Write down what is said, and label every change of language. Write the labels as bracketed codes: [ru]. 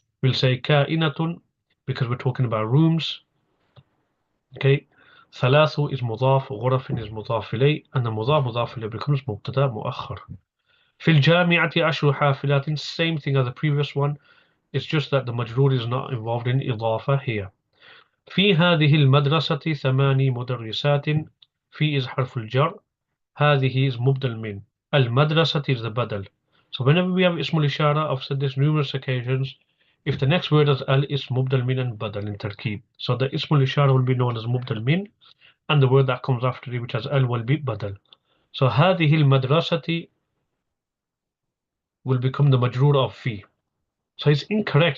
[en] We'll say كائنة because we're talking about rooms. Okay. ثلاث is mudaf. غرف is mudaf ilay, and the mudaf ilay becomes مبتدا مؤخر. [ar] في الجامعة 10 حافلات. [en] Same thing as the previous one. It's just that the majroor is not involved in إضافة here. [ar] في هذه المدرسة 8 مدرسات. في is حرف الجر. هذه is مبدل من. [en] المدرسة is the badal. So whenever we have اسم الإشارة, I've said this numerous occasions, if the next word is al, is مبدل من and badal in tarkib. So the اسم الإشارة will be known as مبدل من, and the word that comes after it, which has al, will be badal. So هذه المدرسة will become the majroor of fi. So it's incorrect.